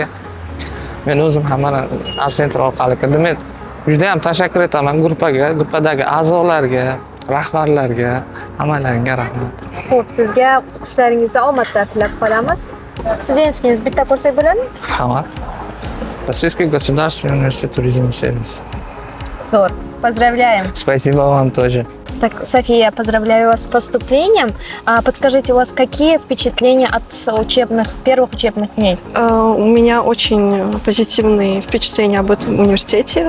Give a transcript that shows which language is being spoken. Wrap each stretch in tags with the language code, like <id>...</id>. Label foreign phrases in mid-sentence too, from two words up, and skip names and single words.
<uz>Men o'zim ham mana Abcenter orqali kirdim. Men juda ham tashakkur etaman gruppadagi a'zolarga, rahbarlarga, hammalaringga rahmat. Xo'p, sizga o'qishlaringizda omadlar tilab qolamiz. Studentskiyingiz bitta ko'rsak bo'ladimi? Hamma.</uz> <ru>Российский государственный университет туризма и сервиса. Zo'r. Поздравляем. Спасибо вам тоже. Так, София, поздравляю вас с поступлением. Подскажите, у вас какие впечатления от первых учебных дней? У меня очень позитивные впечатления об этом университете.</ru>